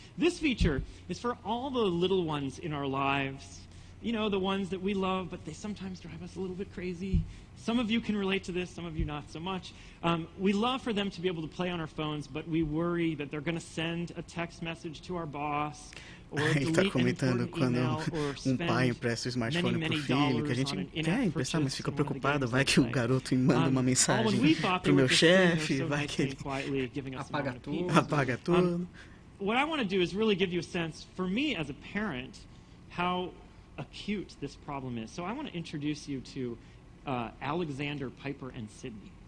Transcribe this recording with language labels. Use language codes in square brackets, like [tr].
[en] This feature is for all the little ones in our lives. You know, the ones that we love, but they sometimes drive us a little bit crazy. Some of you can relate to this, some of you not so much. We love for them to be able to play on our phones, but we worry that they're going to send a text message to our boss. [pt] Ele está comentando quando pai empresta o smartphone para o filho, que a gente quer emprestar, mas fica preocupado, vai que o garoto manda uma mensagem para o meu chefe, vai que ele apaga tudo. [en] What I want to do is really give you a sense, for me as a parent, how acute this problem is. So I want to introduce you to Alexander, Piper, and Sydney.